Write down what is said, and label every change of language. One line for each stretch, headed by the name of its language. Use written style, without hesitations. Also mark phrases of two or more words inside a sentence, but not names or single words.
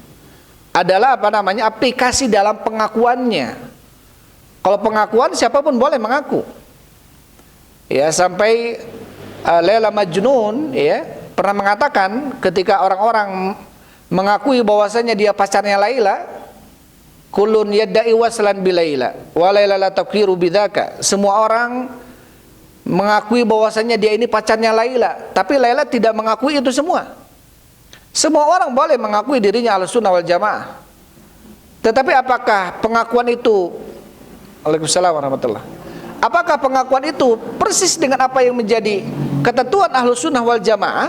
Indonesian: Adalah aplikasi dalam pengakuannya. Kalau pengakuan siapapun boleh mengaku. Ya, sampai Laila Majnun ya pernah mengatakan ketika orang-orang mengakui bahwasanya dia pacarnya Laila,
Arabic: kullun yadda'i waslan bi Laila wa Laila la taqiru bidzaka.
Indonesian: Semua orang mengakui bahwasanya dia ini pacarnya Laila, tapi Laila tidak mengakui itu semua. Semua orang boleh mengakui dirinya Ahlussunnah wal Jamaah. Tetapi apakah pengakuan itu,
Arabic: Waalaikumsalam warahmatullah,
Indonesian: apakah pengakuan itu persis dengan apa yang menjadi ketentuan Ahlussunnah wal Jamaah?